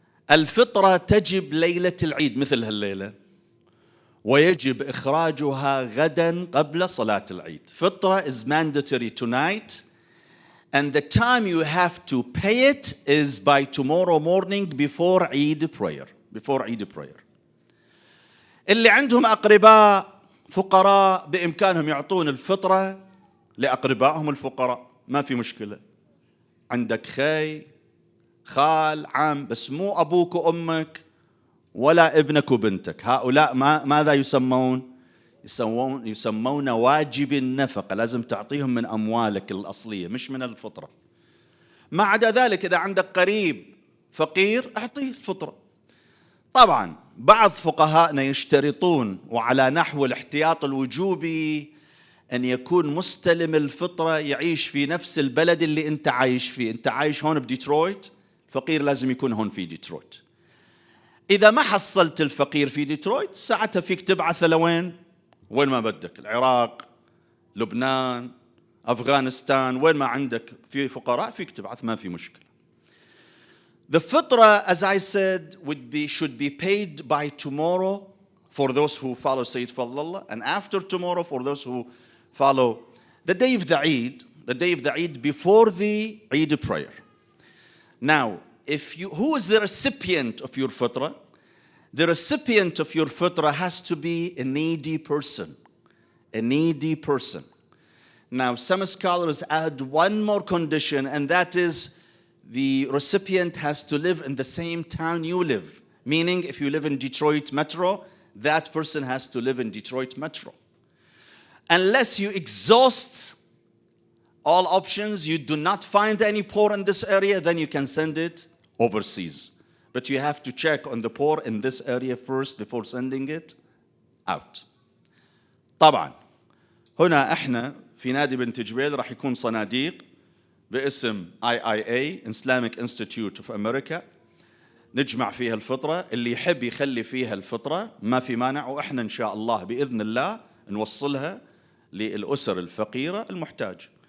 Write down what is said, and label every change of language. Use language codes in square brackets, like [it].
[ar] الفطرة تجب ليلة العيد مثل هالليلة، ويجب إخراجها غدا قبل صلاة العيد. [en] فطرة is mandatory tonight, and the time you have to pay it is by tomorrow morning before Eid prayer. Before Eid prayer. [ar] اللي عندهم أقرباء فقراء بإمكانهم يعطون الفطرة لأقربائهم الفقراء، ما في مشكلة. عندك خي، خال، عم، بس مو أبوك وأمك ولا ابنك وبنتك. هؤلاء ماذا يسمون؟ يسمون واجب النفقة، لازم تعطيهم من أموالك الأصلية مش من الفطرة. ما عدا ذلك إذا عندك قريب فقير أعطيه الفطرة. طبعا بعض فقهاءنا يشترطون وعلى نحو الاحتياط الوجوبي أن يكون مستلم الفطرة يعيش في نفس البلد اللي أنت عايش فيه. أنت عايش هون بديترويت، الفقير لازم يكون هون في ديترويت. إذا ما حصلت الفقير في ديترويت ساعتها فيك تبعثه لوين؟ وين ما بدك، العراق، لبنان، أفغانستان، وين ما عندك في فقراء فيك تبعث، ما في مشكلة. [en] The fitra, as I said, should be paid by tomorrow for those who follow Sayyid Fadlallah, and after tomorrow for those who follow the day of the Eid before the Eid prayer. Now, who is the recipient of your fitra? The recipient of your fitra has to be a needy person. A needy person. Now, some scholars add one more condition, and that is the recipient has to live in the same town you live. Meaning, if you live in Detroit Metro, that person has to live in Detroit Metro. Unless you exhaust all options, you do not find any poor in this area, then you can send it overseas. But you have to check on the poor in this area first before sending it out. [ar] طبعا هنا احنا في نادي بنت جبيل راح يكون صناديق باسم IIA Islamic Institute of America نجمع فيها الفطرة. اللي يحب يخلي فيها الفطرة ما في مانع، وإحنا إن شاء الله بإذن الله نوصلها للأسر الفقيرة المحتاجة.